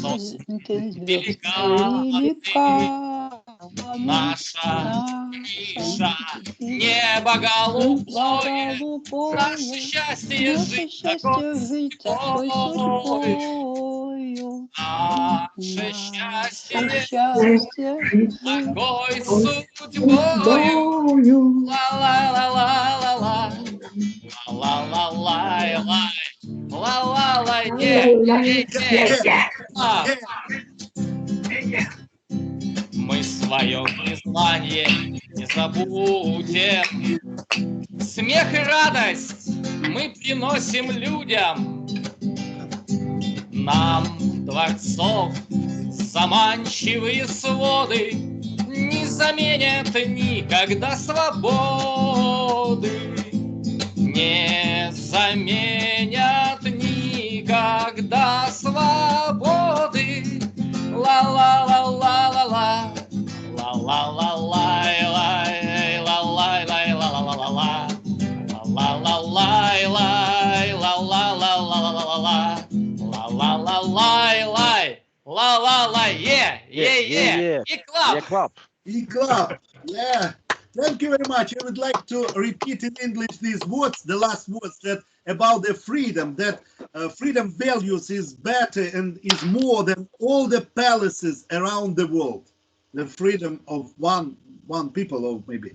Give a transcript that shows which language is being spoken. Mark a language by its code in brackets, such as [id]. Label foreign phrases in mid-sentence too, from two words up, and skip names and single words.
[ru] велика, наша ниша небо голубое, наше счастье жить такой судьбою, наше счастье такой судьбою. Ла-ла-ла-ла-ла-ла, ла-ла-ла-лай-лай, ла-ла-лай, мы свое признание не забудем. Смех и радость мы приносим людям. Нам дворцов заманчивые своды не заменят никогда свободы. Не заменят никогда свободы. Ла-ла-ла-ла-ла-ла, ла-ла-ла-лай-лай, ла-лай-лай-ла-ла-ла-ла, ла-ла-ла-лай-лай, ла-ла-ла-ла-ла-ла-ла, ла-ла-ла-лай-лай, ла-ла-лай, е-е-е, и клаб. [en] Yeah. Thank you very much. I would like to repeat in English these words, the last words, that about the freedom, that freedom values is better and is more than all the palaces around the world. The freedom of one people, or maybe